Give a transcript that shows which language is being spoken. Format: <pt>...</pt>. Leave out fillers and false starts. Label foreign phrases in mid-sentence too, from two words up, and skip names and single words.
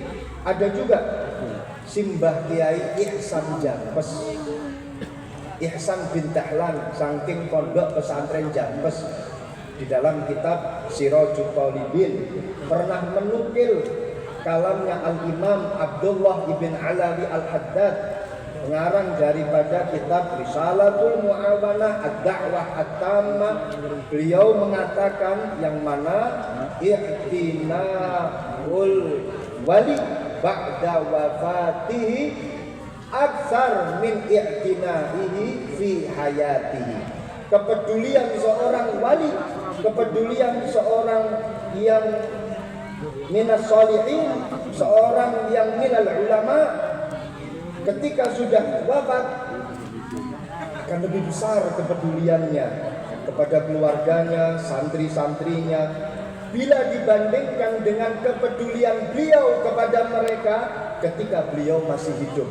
<id>ada juga Simbah Kiai Ihsan Jampes, Ihsan bin Dahlan saking pondok pesantren Jampes, di dalam kitab Sirajul Talibin pernah menukil kalamnya Al-Imam Abdullah ibn Alawi Al-Haddad, pengarang daripada kitab Risalatul Mu'awanah Ad-Da'wah At-Tammah. Beliau mengatakan yang mana</id> <ar>اعتناء الولي بعد وفاته أكثر من اعتنائه في حياته.</ar> <id>Kepedulian seorang wali, kepedulian seorang yang</id> <ar>من الصالحين,</ar> <id>seorang yang</id> <ar>من العلماء,</ar> <id>ketika sudah wafat akan lebih besar kepeduliannya kepada keluarganya, santri-santrinya, bila dibandingkan dengan kepedulian beliau kepada mereka ketika beliau masih hidup.</id>